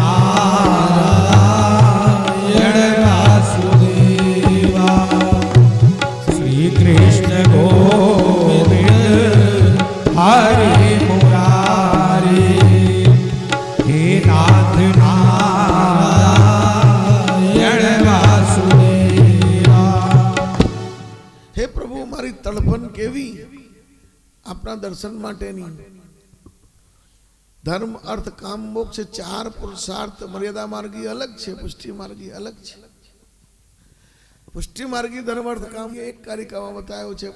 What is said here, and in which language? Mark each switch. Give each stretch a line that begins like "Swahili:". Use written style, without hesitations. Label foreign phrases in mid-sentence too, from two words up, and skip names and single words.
Sanskrit: नारायण वासुदेवा श्री कृष्ण गोविंद हरे मुरारी हे नाथ नारायण वासुदेवा.
Gujarati: હે પ્રભુ, મારી તડપણ કેવી આપના દર્શન માટેની. ધર્મ અર્થ કામ મોક્ષ 4 પુરુષાર્થ. મર્યાદા માર્ગી અલગ છે, પુષ્ટિ માર્ગી અલગ છે. પુષ્ટિ માર્ગી ધર્મ અર્થ કામ એક કારિકામાં બતાવ્યો છે.